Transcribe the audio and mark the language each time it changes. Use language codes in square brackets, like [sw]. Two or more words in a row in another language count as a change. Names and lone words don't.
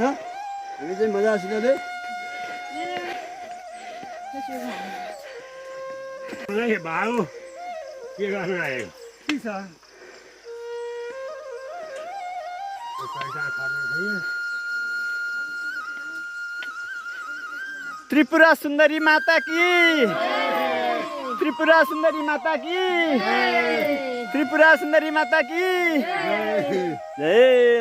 [ne] हामी चाहिँ मजासितले भाउ के गर्न आएको [hi] त्रिपुरा सुन्दरी माता की, त्रिपुरा सुन्दरी माता की, त्रिपुरा सुन्दरी माता की जय।